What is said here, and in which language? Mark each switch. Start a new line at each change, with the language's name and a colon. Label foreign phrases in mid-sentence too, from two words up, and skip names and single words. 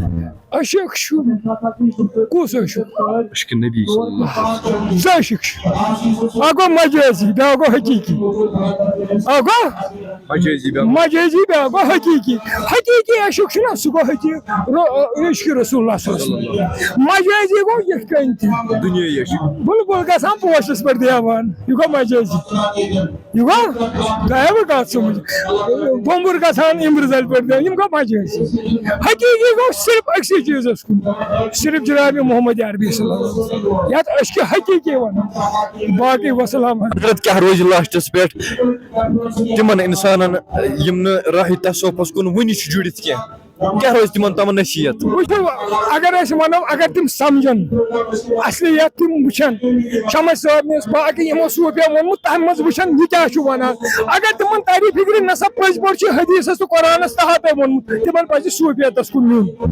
Kashmiri: عشق چھُ کُس عشق اشکہِ نبی زٕ عشق چھِ اکھ گوٚو مجٲزی بیٛاکھ گوٚو حقیٖقی اکھ گوٚو مجٲزی بیٛاکھ گوٚو حقیٖقی حقیٖقی عشق چھُنہ سُہ گوٚو عشقِ رسول اللہ
Arabic: صلی اللہ علیہ وسلم
Kashmiri: مجٲزی گوٚو یِتھ کٔنۍ تہِ دُنیٲیی عشق بُلبُل گژھان پوشَس پٮ۪ٹھ دیوان یہِ گوٚو مجٲزی یہِ گوٚو تۄہہِ وۄنۍ کَتھ سَمجھ بوٚمبُر گژھان اِمرزَل پٮ۪ٹھ دیوان یِم گوٚو مجٲزی حقیٖقی گوٚو صرف أکسٕے چیٖزَس کُن صرف جناب محمد عربی
Arabic: صلی اللہ علیہ وسلم
Kashmiri: یَتھ عشقِ حقیٖقی وَنان باقٕے وَسلام حضرت کیٛاہ روزِ لاسٹَس پٮ۪ٹھ تِمن اِنسانن یِم نہٕ راہِ تصوفس کُن وُنہِ چھِ جُڑِتھ کیٚنٛہہ کیٛاہ روزِ تِمن تامَتھ نصیٖحت وٕچھو اگر أسۍ وَنو اگر تِم سَمجھن اَصلِیت تِم وٕچھن شمس صٲبنِس باقٕے یِمو صوٗفیو ووٚنمُت تَمہِ منٛز وٕچھن یہِ کیٛاہ چھُ وَنان اگر تِمن تَرِ فِکرِ نہ سا پٔزۍ پٲٹھۍ چھُ حدیٖثس تہٕ قرآنس تحتے ووٚنمُت تِمن پَزِ صوٗفیتس کُن نیُن